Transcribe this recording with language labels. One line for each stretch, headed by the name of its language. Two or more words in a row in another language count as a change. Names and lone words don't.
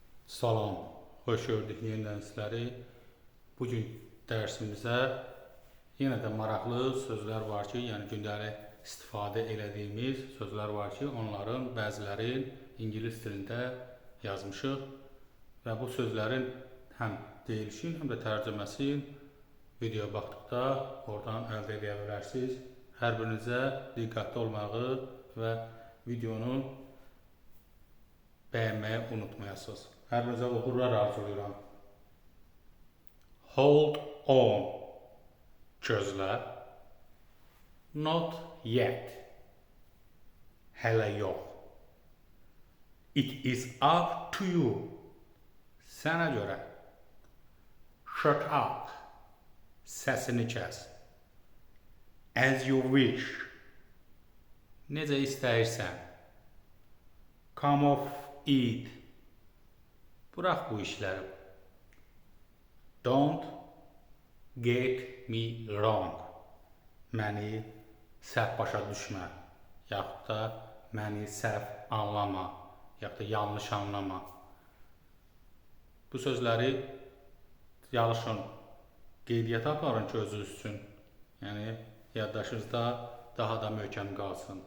Azerbaijani: Salam, hoş gördük yenidən sizləri. Bugün dərsimizə yenə də maraqlı sözlər var ki, yəni gündəlik istifadə elədiyimiz sözlər var ki, onların bəziləri ingilis dilində yazmışıq və bu sözlərin həm deyilişin, həm də tərcüməsin videoya baxdıqda oradan əldə edə bilərsiniz. Hər birinizə diqqətli olmağı və videonu bəyənməyi unutmayasınız. Hər birinizə uğurlar arzulayıram.
English: Hold on. Gözlə. Not yet.
Azerbaijani: Hələ yox.
English: It is up to you.
Azerbaijani: Sənə görə.
English: Shut up.
Azerbaijani: Səsini kəs.
English: As you wish.
Azerbaijani: Necə istəyirsən.
English: Come off it.
Azerbaijani: Bırax bu işləri.
English: Don't get me wrong.
Azerbaijani: Məni səhv başa düşmə. Yaxud da məni səhv anlama. Yaxud da yanlış anlama. Bu sözləri çalışın qeydiyyata aparın ki, özünüz üçün. Yəni, yaddaşınızda daha da möhkəm qalsın.